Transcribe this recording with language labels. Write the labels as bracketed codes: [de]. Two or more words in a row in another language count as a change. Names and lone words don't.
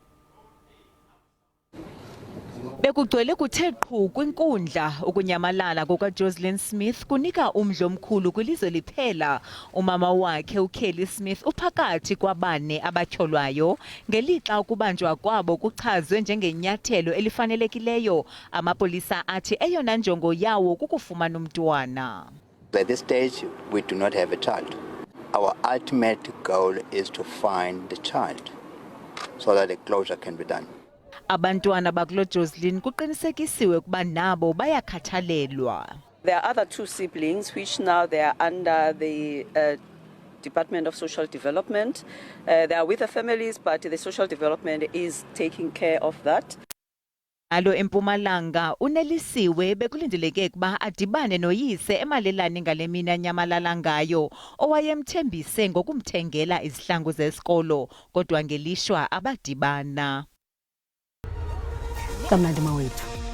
[xh] Bekugcwele kuthe qhu kwinkundla ukunyamalala kukaJocelyn Smith kunika umdla omkhulu kwilizwe liphela. Umama wakhe uKelly Smith uphakathi kwabane abatyholwayo ngelixa ukubanjwa kwabo kuchazwe njengenyathelo elifanelekileyo. Amapolisa athi eyona njongo yawo kukufumana umntwana. [en] At this stage we do not have a child. Our ultimate goal is to find the child so that a closure can be done. Abantwana bakulo Jocelyn kuqinisekisiwe ukuba nabo bayakhathalelwa. There are other 2 siblings which now they are under the Department of Social Development. They are with the families, but the social development is taking care of that. [xh] Alo eMpumalanga uNelisiwe bekulindeleke ukuba adibane noyise emalelane ngale mina nyamalala ngayo owayemthembise ngokumthengela izihlangu zesikolo kodwa ngelishwa abadibana. Kamnandi mawethu.